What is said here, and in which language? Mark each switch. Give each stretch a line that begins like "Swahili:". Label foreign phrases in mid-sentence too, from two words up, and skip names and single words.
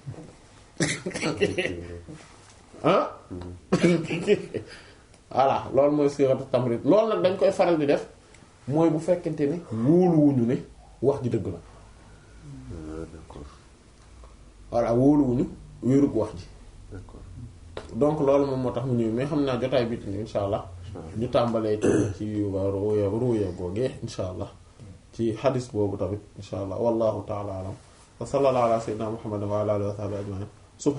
Wolof: ah voilà loolu mooy siiratu tamrid loolu nag dañ koy faral di def mooy bu fekkente ne wóoluwuñu ne wax ji dëgg la voilà wóoluwuñu wérug wax ji donc loolu moom moo tax mu ñëw mais xam naa jotaay bi
Arabic: إن شاء الله
Wolof: ñu tàmbalee ci ruuya googee
Arabic: إن شاء الله
Wolof: ci xadis boobu tamit
Arabic: إن شاء الله والله تعالى أعلم وصلى الله على سيدنا محمد وعلى آله وصحبه أجمعين